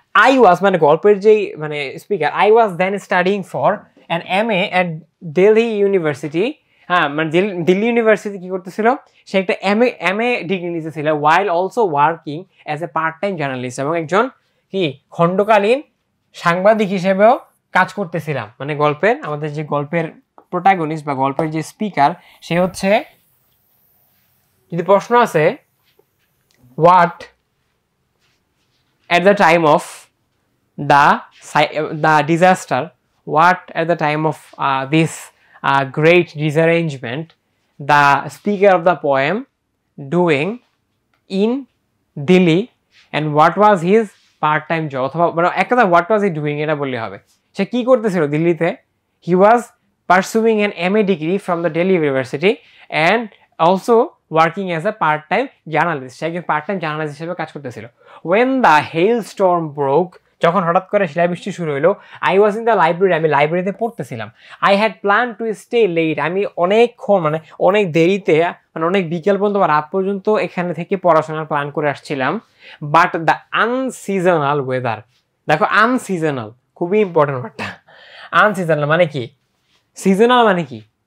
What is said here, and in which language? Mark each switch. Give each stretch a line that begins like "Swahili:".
English: I was,
Bangla: মানে গল্পের যেই মানে
English: Speaker, I was then studying for an MA at Delhi university.
Bangla: হ্যাঁ, মানে দিল্লি ইউনিভার্সিটি কি করতেছিল? সে একটা MA degree নিতেছিল,
English: while also working as a part time journalist,
Bangla: এবং একজন কি খণ্ডকালীন সাংবাদিক হিসেবেও কাজ করতেছিলাম। মানে গল্পের, আমাদের যে গল্পের প্রোটাগনিস্ট বা গল্পের যে স্পিকার, সে হচ্ছে, যদি প্রশ্ন আছে
English: what at the time of the disaster, what at the time of this great disarrangement the speaker of the poem doing in Delhi, and what was his part-time job,
Bangla: অথবা মানে এক কথা
English: what was he doing
Bangla: এটা বললে হবে। সে কি করতেছিল দিল্লিতে?
English: he was pursuing an MA degree from the Delhi University and also working as a part-time journalist,
Bangla: সে একজন part-time journalist হিসেবে কাজ করতেছিল।
English: when the hailstorm broke,
Bangla: যখন হঠাৎ করে শিলাবৃষ্টি শুরু হলো,
English: I was in the library,
Bangla: আমি লাইব্রেরিতে পড়তেছিলাম।
English: I had planned to stay late,
Bangla: আমি অনেকক্ষণ মানে অনেক দেরিতে, মানে অনেক বিকেল পর্যন্ত বা রাত পর্যন্ত এখানে থেকে পড়াশোনার প্ল্যান করে আসছিলাম।
English: but the unseasonal weather,
Bangla: দেখো আনসিজনাল খুবই ইম্পর্টেন্ট ওয়ার্ডটা। আনসিজনাল মানে কি? সিজনাল মানে কি?